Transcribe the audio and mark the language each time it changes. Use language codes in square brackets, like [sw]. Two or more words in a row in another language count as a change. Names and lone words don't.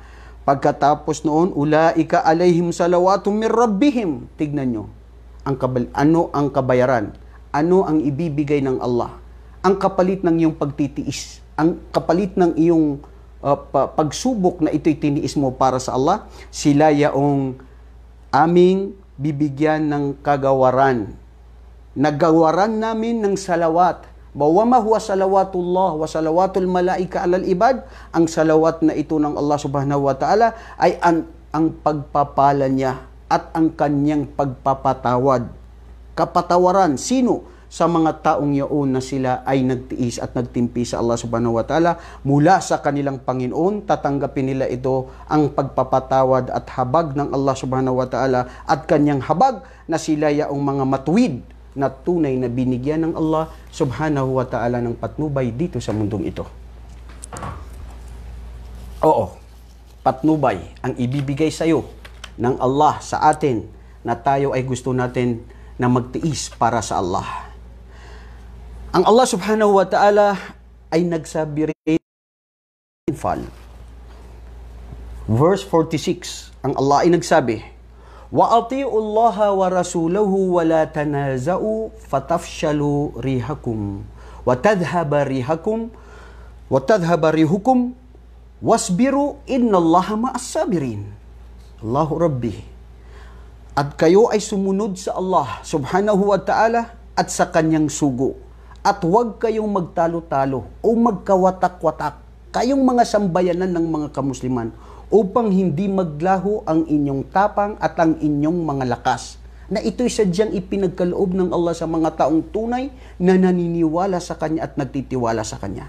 [tl] Pagkatapos noon, [ar] أولئك عليهم صلوات من ربهم. [tl] Tignan nyo, ano ang kabayaran? Ano ang ibibigay ng Allah? Ang kapalit ng iyong pagtitiis, ang kapalit ng iyong pagsubok na ito'y tiniis mo para sa Allah, sila yaong aming bibigyan ng kagawaran. Nagawaran namin ng salawat. [ar] وما هو صلوات الله وصلوات الملائكة على العباد. [tl] Ang salawat na ito ng Allah [ar] سبحانه وتعالى [tl] ay ang pagpapala niya at ang kanyang pagpapatawad. Kapatawaran, sino? Sa mga taong yaon na sila ay nagtiis at nagtimpi sa Allah [ar] سبحانه وتعالى [tl] mula sa kanilang Panginoon, tatanggapin nila ito ang pagpapatawad at habag ng Allah [ar] سبحانه وتعالى [tl] at kanyang habag na sila yaong mga matuwid na tunay na binigyan ng Allah [ar] سبحانه وتعالى [tl] ng patnubay dito sa mundong ito. Oo, patnubay ang ibibigay sa iyo ng Allah sa atin na tayo ay gusto natin na magtiis para sa Allah. Ang Allah [ar] سبحانه وتعالى [tl] ay nagsabi rin verse 46, ang Allah ay nagsabi, [ar] وأطيعوا الله ورسوله ولا تنازعوا فتفشلوا ريحكم وتذهب ريحكم واصبروا إن الله مع الصابرين. الله ربي. [tl] At kayo ay sumunod sa Allah [ar] سبحانه وتعالى [tl] at sa kanyang sugo, at huwag kayong magtalo-talo o magkawatak-watak, kayong mga sambayanan ng mga kamusliman, upang hindi maglaho ang inyong tapang at ang inyong mga lakas, na ito'y sadyang ipinagkaloob ng Allah sa mga taong tunay na naniniwala sa Kanya at nagtitiwala sa Kanya.